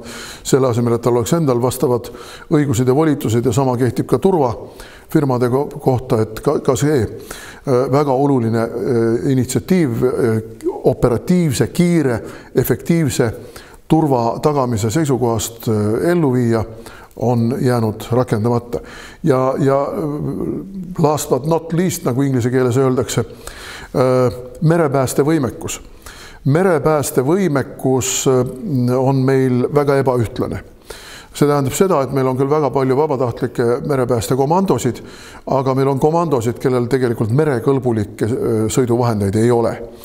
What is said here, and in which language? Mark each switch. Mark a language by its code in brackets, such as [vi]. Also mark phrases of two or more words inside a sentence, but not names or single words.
[et] Selle asemel, et tal oleks endal vastavad õigused ja volitused ja sama kehtib ka turvafirmade kohta, et ka see väga oluline initsiatiiv operatiivse, kiire, efektiivse turva tagamise seisukohast ellu viia on jäänud rakendamata. [en] Ja last but not least, [et] nagu inglise keeles öeldakse, merepäästevõimekus. Merepäästevõimekus on meil väga ebaühtlane. See tähendab seda, et meil on küll väga palju vabatahtlikke merepäästekomandosid, aga meil on komandosid, kellel tegelikult merekõlbulikke sõiduvahendeid ei ole.